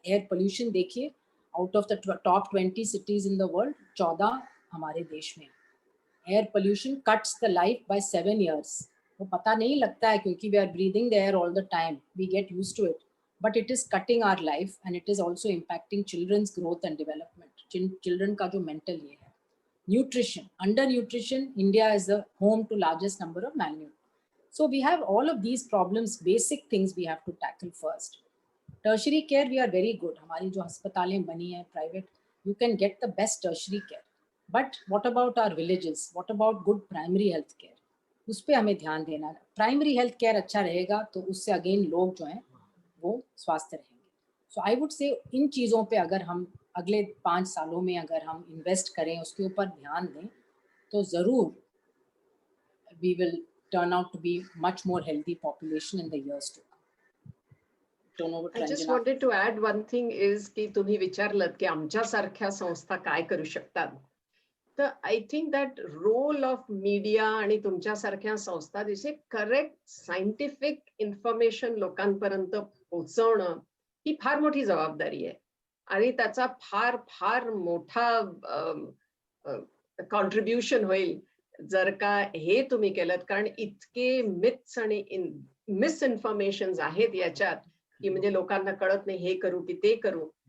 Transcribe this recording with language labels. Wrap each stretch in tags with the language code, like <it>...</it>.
<en>air pollution देखिए, out of the top 20 cities in the world 14</en> <hi>हमारे देश में।</hi> <en>Air pollution cuts the life by 7 years।</en> <hi>वो पता नहीं लगता है</hi> <en>क्योंकि we are breathing the air all the time, we get used to it, but it is cutting our life and it is also impacting children's growth and development,</en> <hi>children का जो mental ये है।</hi> <en>Nutrition, undernutrition, India is the home to largest number of malnutrition. So we have all of these problems, basic things we have to tackle first. Tertiary care, we are very good.</en> <hi>हमारी जो अस्पतालें बनी हैं</hi> <en>private, you can get the best tertiary care. But what about our villages? What about good primary health care?</en> <hi>उस पर हमें ध्यान देना है। प्राइमरी हेल्थ केयर अच्छा रहेगा तो उससे अगेन लोग जो हैं वो स्वस्थ रहेंगे।</hi> <en>so I would say</en> <hi>इन चीज़ों पे अगर हम अगले 5 सालों में अगर हम इन्वेस्ट करें, उसके ऊपर ध्यान दें, तो ज़रूर</hi> <en>we will turn out to be much more healthy population in the years to come. Turn over to I just Ranjana. wanted to add one thing is</en> <mr>की तुम्ही विचारलत की आमच्यासारख्या संस्था काय करू शकतात. तर</mr> <en>I think that role of media</en> <mr>आणि तुमच्यासारख्या संस्था जसे करेक्ट सायंटिफिक इन्फॉर्मेशन लोकांपर्यंत पोहोचवणं ही फार मोठी जबाबदारी आहे आणि त्याचा फार फार मोठा कॉन्ट्रीब्युशन होईल जर का हे तुम्ही केलं, कारण इतके मिथ्स आणि मिसइन्फॉर्मेशन आहेत याच्यात की म्हणजे लोकांना कळत नाही हे करू की ते करू.</mr>